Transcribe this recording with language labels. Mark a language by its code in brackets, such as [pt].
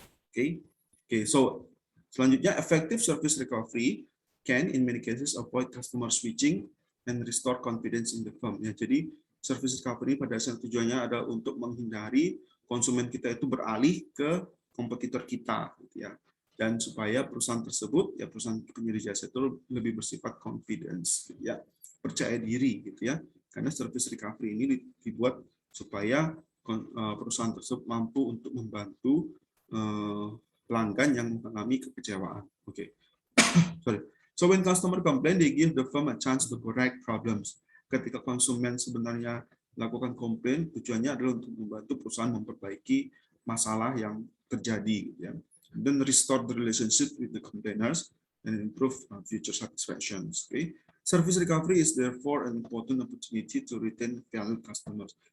[en] Okay, so selanjutnya effective service recovery can in many cases avoid customer switching and restore confidence in the firm. [id] Ya, jadi service recovery pada dasarnya tujuannya adalah untuk menghindari konsumen kita itu beralih ke kompetitor kita, gitu ya. Dan supaya perusahaan tersebut, ya perusahaan penyedia jasa itu lebih bersifat confidence, gitu ya, percaya diri, gitu ya. Karena service recovery ini dibuat supaya perusahaan tersebut mampu untuk membantu pelanggan yang mengalami kekecewaan. Oke. Sorry. [en] So when customer complain, they give the firm a chance to correct problems. [id] Ketika konsumen sebenarnya melakukan komplain, tujuannya adalah untuk membantu perusahaan memperbaiki masalah yang terjadi, ya. [en] Then restore the relationship with the complainers and improve future satisfaction. Okay. Service recovery is therefore an important opportunity to retain valued customers.